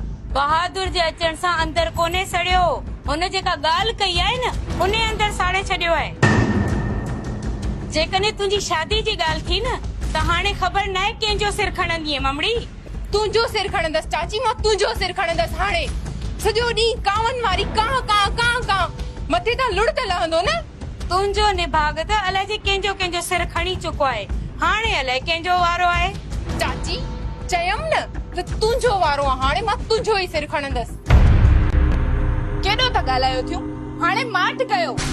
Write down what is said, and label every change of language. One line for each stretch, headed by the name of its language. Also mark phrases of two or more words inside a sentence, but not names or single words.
Sindhi: बहादुर जे अचण सां अंदर कोने सड़ियो, हुन जेका ॻाल्हि कई आहे न उन अंदर साड़े छॾियो आहे। जेकॾहिं तुंहिंजी शादी जी ॻाल्हि थी न त हाणे ख़बर न आहे कंहिंजो सिर खणंदीअ ममड़ी। तुंहिंजो सिर खणंदसि चाची, मां तुंहिंजो सिर खणंदसि। हाणे सॼो ॾींहुं कांवनि वारी कां कां कां कां मथे तां लुड़ त लहंदो न। तुंहिंजो निभाग त अलाए जे कंहिंजो सिर खणी चुको आहे, हाणे अलाए कंहिंजो वारो आहे। चाची चयमि न त तुंहिंजो वारो आहे, हाणे मां तुंहिंजो ई सिर खणंदसि। केॾो था ॻाल्हायो थियो, हाणे माठ कयो।